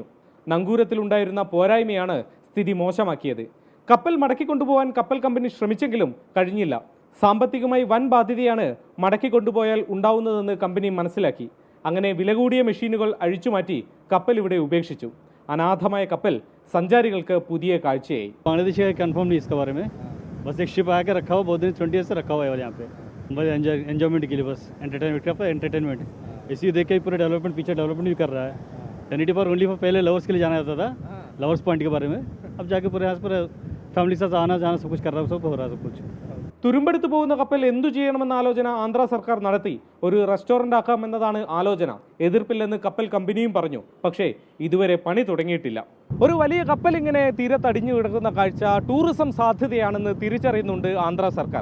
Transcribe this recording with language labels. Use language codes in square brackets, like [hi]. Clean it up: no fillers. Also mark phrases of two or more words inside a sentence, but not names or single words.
[ml] നങ്കൂരത്തിലുണ്ടായിരുന്ന പോരായ്മയാണ് സ്ഥിതി മോശമാക്കിയത്. കപ്പൽ മടക്കിക്കൊണ്ടുപോകാൻ കപ്പൽ കമ്പനി ശ്രമിച്ചെങ്കിലും കഴിഞ്ഞില്ല. സാമ്പത്തികമായി വൻ ബാധ്യതയാണ് മടക്കിക്കൊണ്ടുപോയാൽ ഉണ്ടാവുന്നതെന്ന് കമ്പനി മനസ്സിലാക്കി. അങ്ങനെ വില കൂടിയ മെഷീനുകൾ അഴിച്ചുമാറ്റി കപ്പൽ ഇവിടെ ഉപേക്ഷിച്ചു. അനാഥമായ കപ്പൽ സഞ്ചാരികൾക്ക് പുതിയ കാഴ്ചയായി. [hi] बांग्लादेश का कंफर्म नहीं इसके बारे में, बस एक शिप आके रखा हुआ, बहुत दिन 20 ईयर से रखा हुआ है यहाँ पे, बस एंजॉयमेंट के लिए, बस एंटरटेनमेंट का एंटरटेनमेंट। इसी देख के पूरा डेवलपमेंट पीछे डेवलपमेंट भी कर रहा है। टेनिटी पार्क [en] only for [hi] पहले लवर्स के लिए जाना जाता था, लवर्स पॉइंट के बारे में, अब जाके पूरे यहाँ पर फैमिली के साथ आना जाना सब कुछ कर रहा है, सब हो रहा है सब कुछ। [ml] തുരുമ്പെടുത്തു പോകുന്ന കപ്പൽ എന്തു ചെയ്യണമെന്ന ആലോചന ആന്ധ്ര സർക്കാർ നടത്തി. ഒരു റെസ്റ്റോറന്റ് ആക്കാമെന്നതാണ് ആലോചന. എതിർപ്പില്ലെന്ന് കപ്പൽ കമ്പനിയും പറഞ്ഞു. പക്ഷേ ഇതുവരെ പണി തുടങ്ങിയിട്ടില്ല. ഒരു വലിയ കപ്പൽ ഇങ്ങനെ തീരത്തടിഞ്ഞു കിടക്കുന്ന കാഴ്ച ടൂറിസം സാധ്യതയാണെന്ന് തിരിച്ചറിയുന്നുണ്ട് ആന്ധ്ര സർക്കാർ.